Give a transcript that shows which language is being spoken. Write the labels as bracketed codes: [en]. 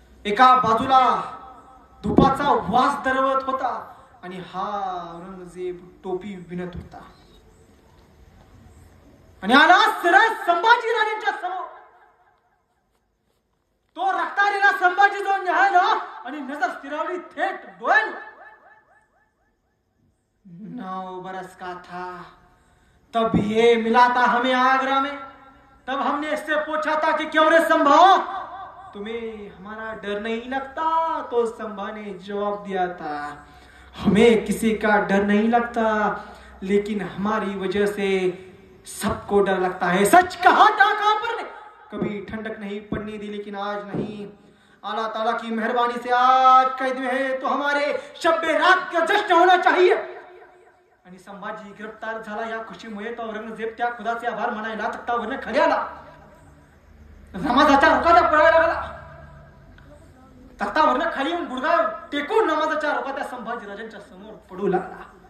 [mr] एका बाजूला धुपाचा वास दरवत होता आणि हा औरंगजेब टोपी विणत होता. आणि आला सरळ संभाजी राजांच्या समोर. तो रक्तालेला संभाजी जो न्यायला आणि नजर स्थिरावली थेट डोळ्यावर. [hi] नौ बरस का था तब ये मिला था हमें आगरा में. तब हमने इससे पूछा था कि क्यों रे संभा तुम्हें हमारा डर नहीं लगता. तो संभा ने जवाब दिया था, हमें किसी का डर नहीं लगता, लेकिन हमारी वजह से सबको डर लगता है. सच कहा था काफिर ने. कभी ठंडक नहीं पड़ने दी, लेकिन आज नहीं. अल्लाह ताला की मेहरबानी से आज कैद में है तो हमारे शब्बे रात का जश्न होना चाहिए. [mr] आणि संभाजी गिरफ्तार झाला. या खुशीमुळे तो औरंगजेब त्या खुदाचे आभार म्हणायला तख्तावरनं खाली आला. नमाजाच्या रुकाद्या पडायला लागला. तख्तावरनं खाली येऊन गुडघा टेकून नमाजाच्या रुकाद्या संभाजी राजांच्या समोर पडू लागला.